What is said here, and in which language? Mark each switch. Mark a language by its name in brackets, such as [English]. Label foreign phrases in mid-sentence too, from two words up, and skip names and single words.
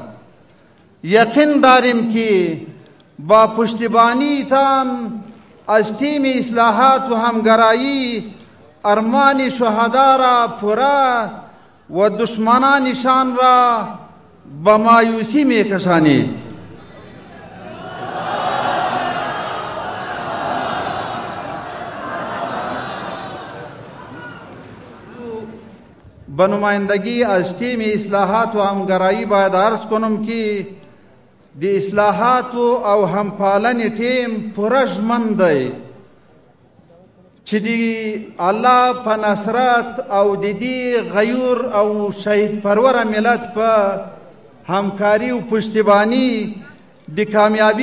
[Persian] یقین داریم که با پشتیبانی تان از تیم اصلاحات و همگرایی ارمان شهدا را پورا و دشمنانشان را به مایوسی می کشانید. به نمایندگی از تیم اصلاحات و همگرایی باید عرض کنم که [Pashto] د اصلاحات او همپالنې ټیم پوره ژمن دی چې د الله په نصرت او د دې غیور او شهید پروره ملت په همکاري او پشتیبانی د کامیابی